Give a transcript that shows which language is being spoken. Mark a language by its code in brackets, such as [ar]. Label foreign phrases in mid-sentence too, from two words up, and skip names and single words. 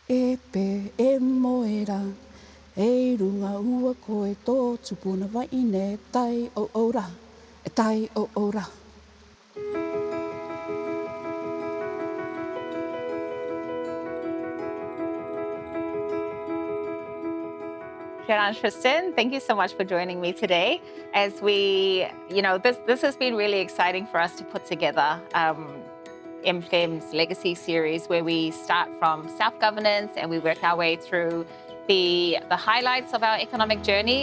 [mi] e pe e moera. E runga ua koe tō tupuna waine tai o ora. E tai o ora. [en] Sharon, Tristan, thank you so much for joining me today. As we, this has been really exciting for us to put together MFEM's Legacy Series, where we start from self-governance and we work our way through the highlights of our economic journey.